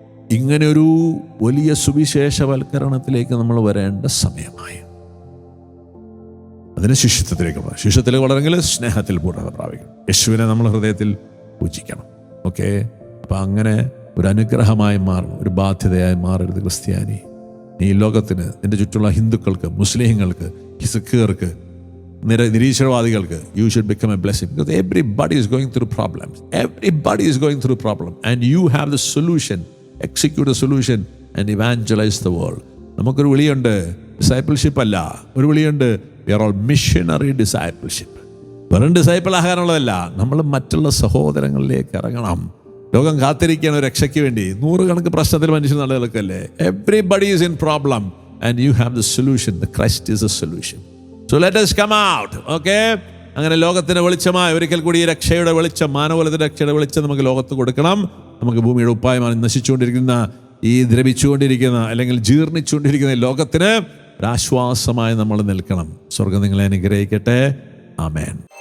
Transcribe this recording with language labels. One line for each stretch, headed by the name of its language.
Malayalam: ഇങ്ങനെ ഒരു വലിയ സുവിശേഷവൽക്കരണത്തിലേക്ക് നമ്മൾ വരേണ്ട സമയമായി. അതിന് ശിഷ്യത്വത്തിലേക്ക് വളരെങ്കിൽ സ്നേഹത്തിൽ പൂർണ്ണത പ്രാപിക്കണം. യേശുവിനെ നമ്മൾ ഹൃദയത്തിൽ പൂജിക്കണം. ഓക്കെ. അപ്പം അങ്ങനെ ഒരു അനുഗ്രഹമായി മാറണം, ഒരു ബാധ്യതയായി മാറരുത് ക്രിസ്ത്യാനി. നീ ലോകത്തിന്, നിന്റെ ചുറ്റുള്ള ഹിന്ദുക്കൾക്ക്, മുസ്ലിങ്ങൾക്ക്, സിഖുകാർക്ക്, നിരീശ്വരവാദികൾക്ക്,
English: you should become a blessing, because everybody is going through problems. Everybody is going through problem, and you have the solution. Execute the solution and evangelize the world.
Malayalam: നമുക്കൊരു വിളിയുണ്ട്, ഡിസൈപ്പിൾഷിപ്പ് അല്ല. ഒരു വിളിയുണ്ട്,
English: we are all missionary discipleship.
Malayalam: വെറും disciple ആകാനുള്ളതല്ല, നമ്മൾ മറ്റുള്ള സഹോദരങ്ങളിലേക്ക് ഇറങ്ങണം. ലോകം കാത്തിരിക്കുകയാണ് ഒരു രക്ഷയ്ക്ക് വേണ്ടി. 100 കണക്ക് പ്രശ്നത്തിൽ മനുഷ്യൻ നടക്കല്ലേ.
English: Everybody is in problem and you have the solution. The Christ is the solution. So let us come out. Okay?
Malayalam: അങ്ങനെ ലോകത്തിന് വെളിച്ചമായി ഒരിക്കൽ കൂടി ഈ രക്ഷയുടെ വെളിച്ചം, മാനവകുലത്തിന്റെ രക്ഷയുടെ വെളിച്ചം നമുക്ക് ലോകത്ത് കൊടുക്കണം. നമുക്ക് ഭൂമിയുടെ ഉപ്പായമാണ് നശിച്ചുകൊണ്ടിരിക്കുന്ന, ഈ ദ്രവിച്ചുകൊണ്ടിരിക്കുന്ന അല്ലെങ്കിൽ ജീർണിച്ചുകൊണ്ടിരിക്കുന്ന ലോകത്തിന് ഒരാശ്വാസമായി നമ്മൾ നിൽക്കണം. സ്വർഗ്ഗം നിങ്ങളെ അനുഗ്രഹിക്കട്ടെ. ആമേൻ.